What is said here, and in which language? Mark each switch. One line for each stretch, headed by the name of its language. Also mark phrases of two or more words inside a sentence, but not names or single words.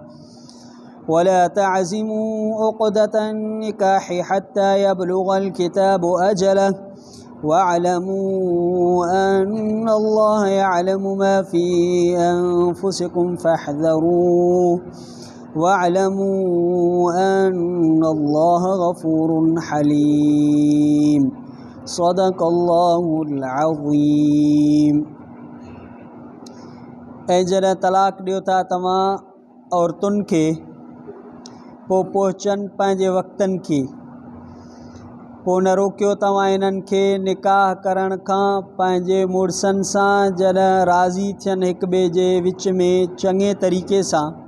Arabic: ولا تعزموا عقدة النكاح حتى يبلغ الكتاب أجله، واعلموا أن الله يعلم ما في أنفسكم فاحذروه، واعلموا أن الله غفور حليم. صدق الله العظيم.
Sindhi: जॾहिं तलाक ॾियो था तव्हां औरतुनि खे, पोइ पहुचनि पंहिंजे वक़्तनि खे, पोइ न रोकियो तव्हां इन्हनि खे निकाह करण खां पंहिंजे मुड़सनि सां जॾहिं राज़ी थियनि हिक ॿिए जे विच में चङे तरीक़े सां।